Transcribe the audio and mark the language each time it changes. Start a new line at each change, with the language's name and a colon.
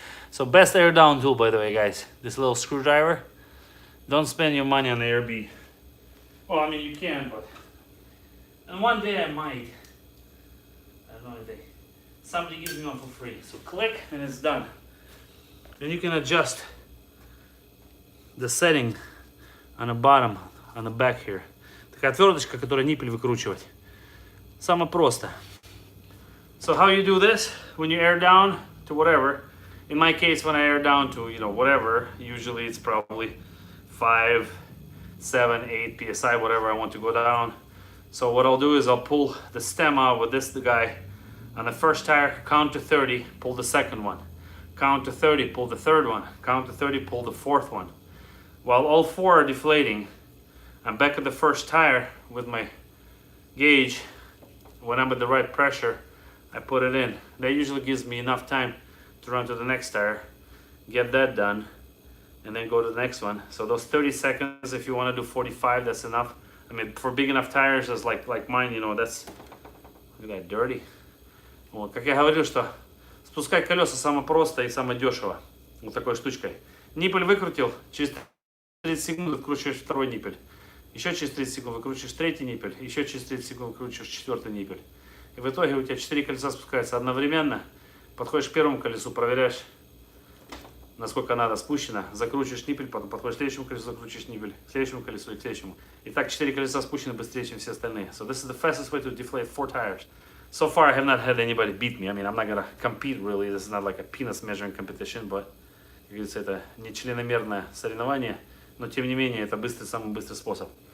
English: So best air down tool, by the way, guys. This little screwdriver. Don't spend your money on AirB. Well, I mean, you can, but... And one day I might. I don't know if somebody gives me one for free. So click and it's done. Then you can adjust the setting on the bottom, on the back here.
Russian: Такая отверточка, которая ниппель выкручивать. Самое просто.
English: So how you do this when you air down to whatever. In my case, when I air down to, whatever, usually it's probably 5, 7, 8 psi, whatever I want to go down. So what I'll do is I'll pull the stem out with the guy on the first tire, count to 30, pull the second one. Count to 30, pull the third one. Count to 30, pull the fourth one. While all four are deflating, I'm back at the first tire with my gauge. When I'm at the right pressure, I put it in. That usually gives me enough time to run to the next tire, get that done, and then go to the next one. So those 30 seconds, if you want to do 45, that's enough. I mean, for big enough tires as like mine, that's, look at that, dirty.
Russian: Вот, как я говорил, что спускать колеса самое просто и самое дешево. Вот такой штучкой. Ниппель выкрутил, через 30 секунд выкручиваешь второй ниппель. Еще через 30 секунд выкручиваешь третий ниппель. Еще через 30 секунд выкручиваешь четвертый ниппель. И в итоге у тебя 4 колеса спускаются одновременно. Подходишь к первому колесу, проверяешь, насколько надо спущено, закручиваешь ниппель, потом подходишь к следующему колесу, закручиваешь ниппель, к следующему колесу и к следующему. И так 4 колеса спущены быстрее, чем все остальные.
English: So this is the fastest way to deflate 4 tires. So far I have not had anybody beat me. I mean, I'm not gonna compete really. This is not like a penis measuring competition, but,
Russian: как говорится, это не членомерное соревнование, но тем не менее это самый быстрый способ.